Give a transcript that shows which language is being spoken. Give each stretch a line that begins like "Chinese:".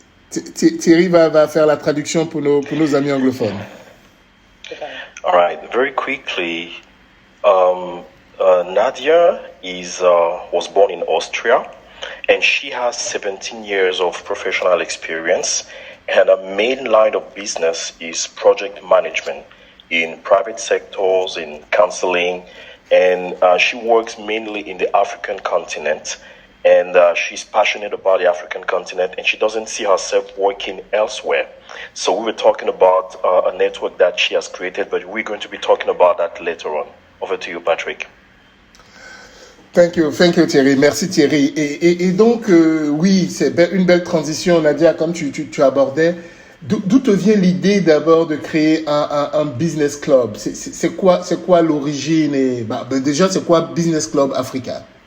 French: Thierry va faire la traduction pour nos amis anglophones.
English: All right, very quickly. Nadia was born in Austria, and she has 17 years of professional experience, and her main line of business is project management in private sectors, in counseling, and she works mainly in the African continent, and she's passionate about the African continent, and she doesn't see herself working elsewhere. So we were talking about a network that she has created, but we're going to be talking about that later on. Over to you, Patrick. Thank you, Thierry.
French: Merci, Thierry. Et donc, oui, c'est une belle transition, Nadia, comme tu abordais. D'où te vient l'idée d'abord de créer un business club? C'est quoi l'origine? Et déjà, c'est quoi Business Club Africa?